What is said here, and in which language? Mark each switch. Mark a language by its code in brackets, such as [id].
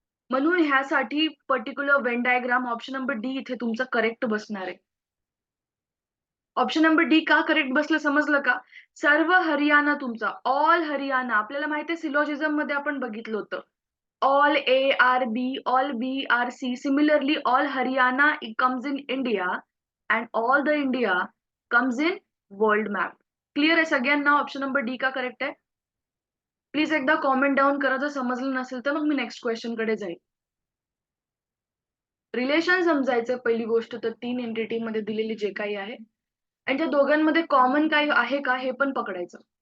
[mr] म्हणून ह्यासाठी particular Venn diagram option number D इथे तुमचं करेक्ट बसणार आहे. ऑप्शन नंबर डी का करेक्ट बसलं समजलं का? सर्व हरियाणा तुमचा, ऑल हरियाणा. आपल्याला माहिती आहे सिलॉजिझम मध्ये आपण बघितलं होतं, [en] all A are B, all B are C. Similarly, all Haryana comes in India and all the India comes in world map. [mr] Clear आहे सगळ्यांना? ऑप्शन नंबर डी का करेक्ट आहे? प्लीज एकदा कॉमेंट डाऊन करा जर समजलं नसेल तर, मग मी नेक्स्ट क्वेश्चन कडे जाईल. रिलेशन समजायचं पहिली गोष्ट तर 3 एंटिटी मध्ये दिलेली जे काही आहे आणि त्या दोघांमध्ये कॉमन काही आहे का हे पण पकडायचं.